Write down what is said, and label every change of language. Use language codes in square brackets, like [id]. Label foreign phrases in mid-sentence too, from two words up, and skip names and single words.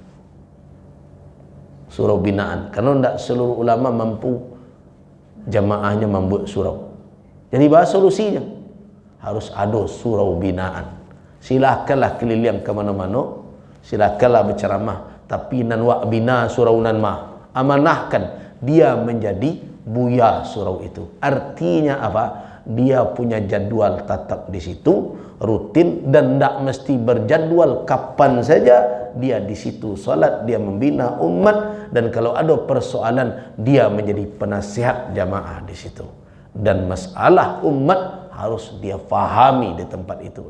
[id] Surau binaan. Karena tidak seluruh ulama mampu jamaahnya membuat surau. Jadi bahasa solusinya harus ada surau binaan. Silakanlah keliling ke mana-mana, silakanlah berceramah, tapi [min] nan wa bina surau nan mah. [id] Amanahkan dia menjadi buya surau itu. Artinya apa? Dia punya jadwal tetap di situ, rutin, dan tidak mesti berjadwal kapan saja dia di situ salat, dia membina umat, dan kalau ada persoalan dia menjadi penasihat jamaah di situ, dan masalah umat harus dia fahami di tempat itu.